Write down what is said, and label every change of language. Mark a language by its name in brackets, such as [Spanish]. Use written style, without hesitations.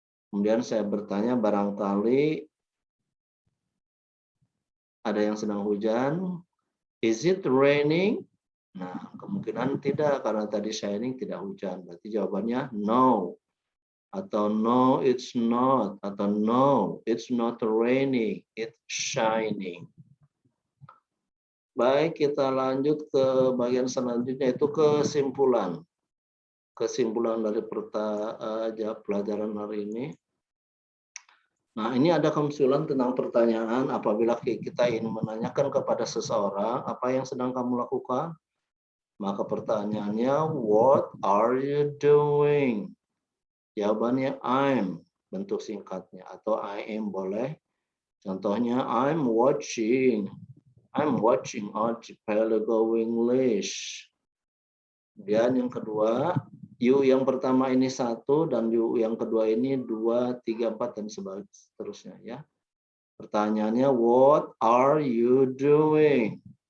[Indonesian] Kemudian saya bertanya, barangkali ada yang sedang hujan. [English] Is it raining? [Indonesian] Nah, kemungkinan tidak, karena tadi shining tidak hujan. Berarti jawabannya [English] no. [Indonesian] Atau [English] no, it's not. [Indonesian] Atau [English] no, it's not raining, it's shining. [Indonesian] Baik, kita lanjut ke bagian selanjutnya, itu kesimpulan. kesimpulan dari pelajaran hari ini. Nah, ini ada kesimpulan tentang pertanyaan apabila kita ingin menanyakan kepada seseorang apa yang sedang kamu lakukan. Maka pertanyaannya, [English] what are you doing? [Indonesian] Jawabannya I'm, bentuk singkatnya, atau I am boleh. Contohnya, [English] I'm watching Archipelago English. [Indonesian] Kemudian yang kedua, you yang pertama ini 1 dan you yang kedua ini 2, 3, 4 dan seterusnya ya. Pertanyaannya, [English] what are you doing?